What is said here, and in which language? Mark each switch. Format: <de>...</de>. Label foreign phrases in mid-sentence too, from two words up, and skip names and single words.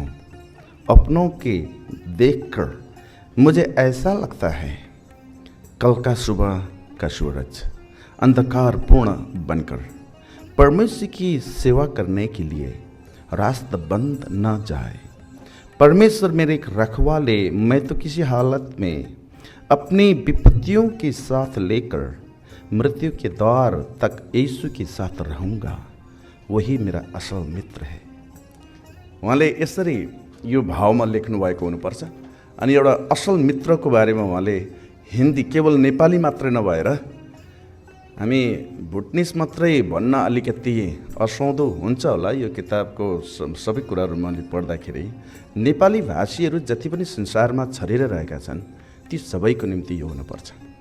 <hi>अपनों के देखकर मुझे ऐसा लगता है कल का सुबह का सूरज अंधकार पूर्ण बनकर परमेश्वर की सेवा करने के लिए रास्ता बंद न जाए। परमेश्वर मेरे एक रखवाले, मैं तो किसी हालत में अपनी विपत्तियों के साथ लेकर मृत्यु के द्वार तक यीशु के साथ रहूँगा, वही मेरा असल मित्र है।</hi> <ne>उहाँले यसरी यो भावमा लेख्नु भएको हुनुपर्छ। अनि एउटा असल मित्रको बारेमा उहाँले हिन्दी केवल नेपाली मात्रै नभएर हामी भुटनिस मात्रै भन्न अलिकति असौदो हुन्छ होला। यो किताबको सबै कुराहरू मैले पढ्दाखेरि नेपाली भाषीहरू जति पनि संसारमा छरिएर रहेका छन् ती सबैको निम्ति यो हुनुपर्छ।</ne>